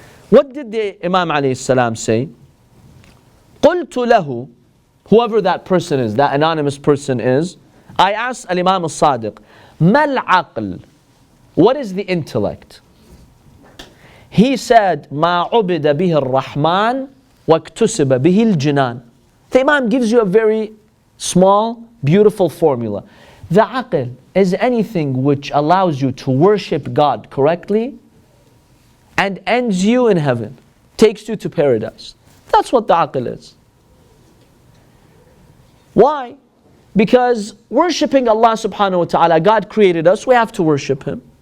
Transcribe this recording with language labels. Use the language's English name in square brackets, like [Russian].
[English] What did the Imam alayhi salam say? [Arabic] قُلْتُ لَهُ, [English] whoever that person is, that anonymous person is, I asked Imam al-Sadiq, [Arabic] مَا الْعَقْلِ, [English] what is the intellect? He said, [Arabic] مَا عُبِدَ بِهِ الرَّحْمَنِ وَاكْتُسِبَ بِهِ الْجِنَانِ. [English] The Imam gives you a very small, beautiful formula. The aql is anything which allows you to worship God correctly and ends you in heaven, takes you to paradise. That's what the aql is. Why? Because worshipping Allah subhanahu wa ta'ala, God created us, we have to worship Him.